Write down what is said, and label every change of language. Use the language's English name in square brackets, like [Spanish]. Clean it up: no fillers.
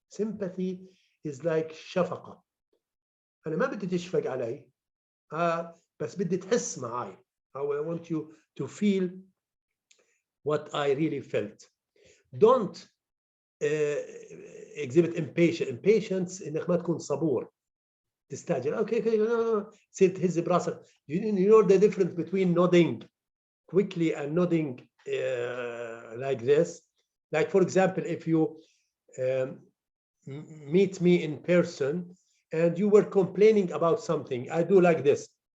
[English] Sympathy is like شفقة. [Arabic] أنا ما بدي تشفق علي. بس بدي تحس معي. [English] I want you to feel what I really felt. Don't exhibit impatience. [Arabic] Impatience إنك ما تكون صبور. تستعجل. Okay, تصير تهز براسك. [English] You know the difference between nodding quickly and nodding like this. Like, for example, if you meet me in person and you were complaining about something, I do like this.